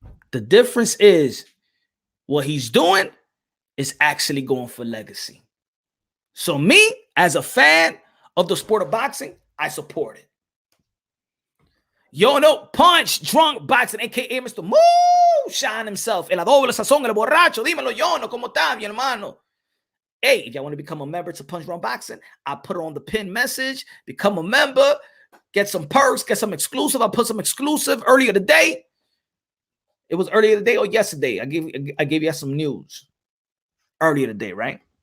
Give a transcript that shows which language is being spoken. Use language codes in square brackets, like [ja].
[en] The difference is what he's doing is actually going for legacy. So me, as a fan of the sport of boxing, I support it. Yo, no, Punch, drunk boxing, a.k.a. Mr. Moonshine himself. [es] El doble sazón, el borracho. Dímelo, yo, no, ¿cómo está, mi hermano? [en] Hey, if y'all want to become a member to Punch Drunk Boxing, I put it on the pin message. Become a member. Get some perks. Get some exclusive. I put some exclusive earlier today. It was earlier today or yesterday. I gave you some news earlier today, right?